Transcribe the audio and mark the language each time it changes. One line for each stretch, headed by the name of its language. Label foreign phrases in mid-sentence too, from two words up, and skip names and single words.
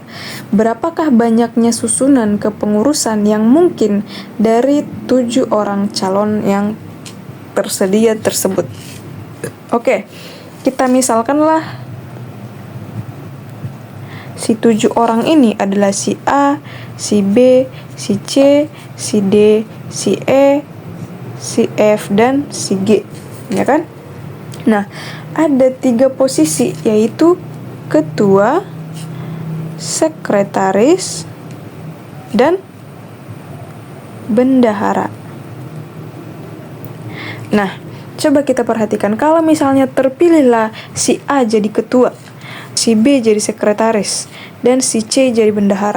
Indonesian: Berapakah banyaknya susunan kepengurusan yang mungkin dari 7 orang calon yang tersedia tersebut? Oke, kita misalkanlah si 7 orang ini adalah si A, si B, si C, si D, si E, si F, dan si G, ya kan? Nah, ada 3 posisi, yaitu ketua, sekretaris, dan bendahara. Nah, coba kita perhatikan, kalau misalnya terpilihlah si A jadi ketua, si B jadi sekretaris, dan si C jadi bendahara.